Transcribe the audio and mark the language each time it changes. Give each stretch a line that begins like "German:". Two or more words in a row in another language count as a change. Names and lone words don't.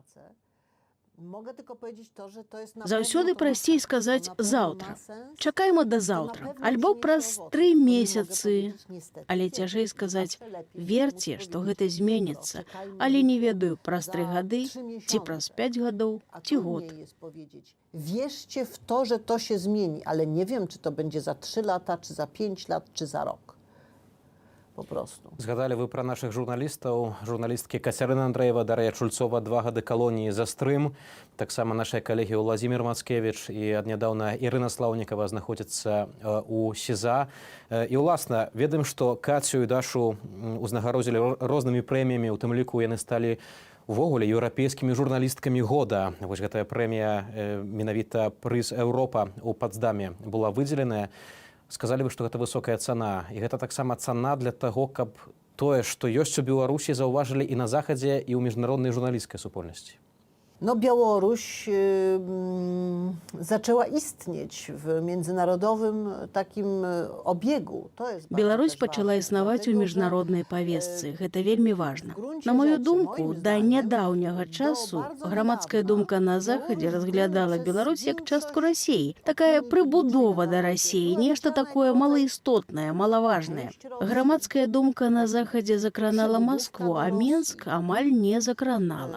Belarusian: Заўсёды прасцей сказаць заўтра. Чакаймо да заўтра. Альбо праз 3 месяцы. Але цяжэй сказаць: верце, што гэта зменіцца. Але не ведаю, праз 3 гады, ці праз 5 гадоў, ці год.
Polish: Wierzcie w to, że to się zmieni, ale nie wiem, czy to będzie za 3 lata, czy za 5 lat, czy za rok. Po prostu.
Belarusian: Згадалі вы пра нашых журналістаў, журналісткі Кацярына Андрэева, Дар'я Чульцова, 2 гады калоніі за стрым. Таксама нашыя калегі Владзімір Мацкевіч і аднядаўна Ірына Слаўнікава знаходзяцца у СІЗА. І, уласна, ведаем, што Кацю і Дашу узнагародзілі рознымі прэміямі, у тым ліку яны сталі увогуле еўрапейскімі журналісткамі года. Вось гэтая прэмія, менавіта прыз Еўропа ў Пацдаме, была выдзеленая. Сказалі вы, што гэта высокая цана. І гэта таксама цана для таго, каб тое, што ёсць у Беларусі, заўважылі і на Захадзе, і ў міжнароднай журналісцкай супольнасці.
Polish: No, Białoruś zaczęła istnieć w międzynarodowym takim obiegu. To jest bardzo
Belarusian: Беларусь
Polish: też
Belarusian: пачала
Polish: ważne,
Belarusian: існаваць у
Polish: dlatego, że,
Belarusian: міжнароднай павестцы. Гэта вельмі важна.
Polish: gruncie
Belarusian: На маю
Polish: rzeczy,
Belarusian: думку,
Polish: moim
Belarusian: да
Polish: zdaniem,
Belarusian: нядаўняга
Polish: do
Belarusian: часу
Polish: bardzo
Belarusian: грамадская
Polish: niedawna
Belarusian: думка на
Polish: Białoruś
Belarusian: захадзе
Polish: była
Belarusian: разглядала
Polish: przez
Belarusian: Беларусь як частку
Polish: większość
Belarusian: Расіі. Такая прыбудова да Расіі, нешта такое малаістотнае, малаважнае. Грамадская думка на захадзе закранала Маскву, а Менск амаль не закранала.